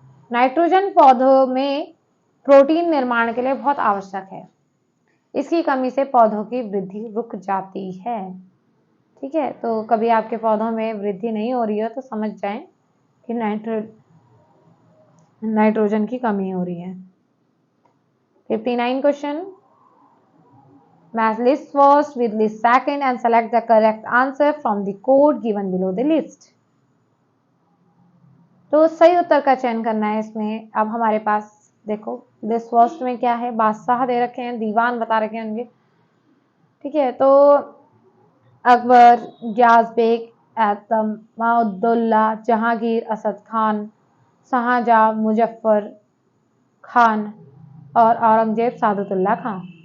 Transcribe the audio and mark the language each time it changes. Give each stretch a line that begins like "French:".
Hindi: Nitrogen पौधों में protein निर्माण के लिए बहुत आवश्यक है। इसकी कमी से पौधों की वृद्धि रुक जाती है। ठीक है, तो कभी आपके पौधों में वृद्धि नहीं हो रही हो तो समझ जाएं कि नाइट्रोजन की कमी हो रही है। 59 question.
English: Match list first with list second and select the correct answer from the code given below the list.
Hindi: तो सही उत्तर का चयन करना है इसमें। अब हमारे पास देखो लिस्ट फर्स्ट में क्या है? बादशाह दे रखे हैं, दीवान बता रखे हैं उनके। ठीक है, तो अकबर, गियास बेग, एतमादुल्ला, जहांगीर, असद खान, शाहजहां, मुजफ्फर खान और औरंगजेब सादतुल्ला खान।